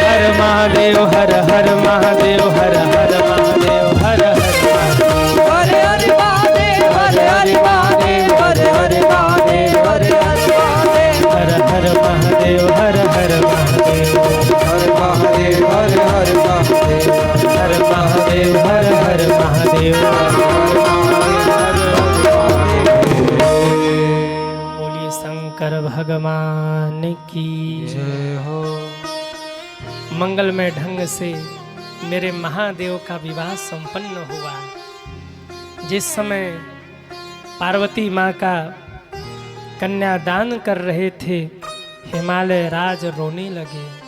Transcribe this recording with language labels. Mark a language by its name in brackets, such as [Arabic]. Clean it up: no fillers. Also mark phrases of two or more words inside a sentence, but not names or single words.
[Hindi] हर महादेव, हर हर महादेव, हर हर महादेव, हर हर महादेव। हर हर महादेव, हर हर महादेव, हर हर महादेव, हर हर महादेव। हर हर महादेव, हर हर महादेव, हर महादेव, हर हर महादेव। हर महादेव, हर हर महादेव। बोलिए शंकर भगवान की जय हो। मंगलमय ढंग से मेरे महादेव का विवाह संपन्न हुआ। जिस समय पार्वती माँ का कन्यादान कर रहे थे, हिमालय राज रोने लगे।